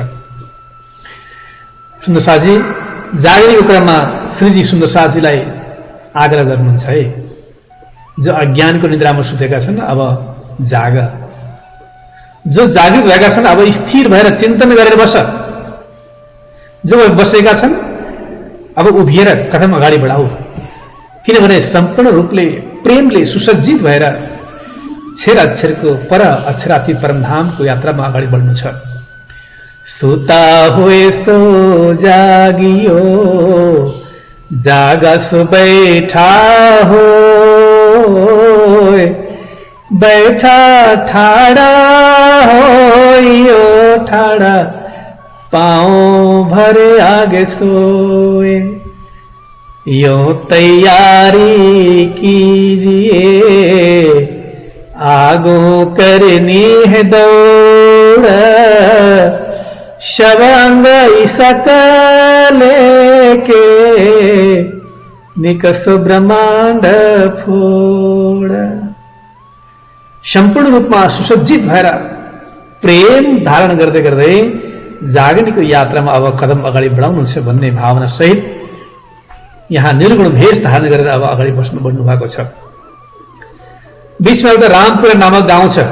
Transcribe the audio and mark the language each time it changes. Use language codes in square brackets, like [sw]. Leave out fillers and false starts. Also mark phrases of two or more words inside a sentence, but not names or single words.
[ne] सुन्दरसाजी जागरणको क्रममा श्रीजी सुन्दरसाजीलाई आग्रह गर्नुहुन्छ है, जो अज्ञानको निद्रामा सुतेका छन् अब जाग, जो जागृत भएका छन् अब स्थिर भएर चिन्तन गरेर बस, जो बसेका छन् अब उभिएर कदम अगाडि बढाऊ। किनभने सम्पूर्ण रूपले प्रेमले सुसज्जित भएर छेर अक्षरको पर अक्षराती परमधामको यात्रामा अगाडि बढ्नु छ। [hi] सुता हुए सो जागियो, जागा सो बैठा हो, बैठा ठाड़ा हो ठाड़ा, पाँव भरे आगे सोए। यो तैयारी कीजिए, आगो करनी है दौड़, शवांग सकल के निकसो ब्रह्मांड फोड़। [ne] सम्पूर्ण रूपमा सुसज्जित भएर प्रेम धारण गर्दै गर्दै जागरणको यात्रामा अब कदम अगाडि बढाउनुहुन्छ भन्ने भावना सहित यहाँ निर्गुण भेष धारण गरेर अब अगाडि बढ्नु भएको छ। बीचमा एउटा रामपुर नामक गाउँ छ।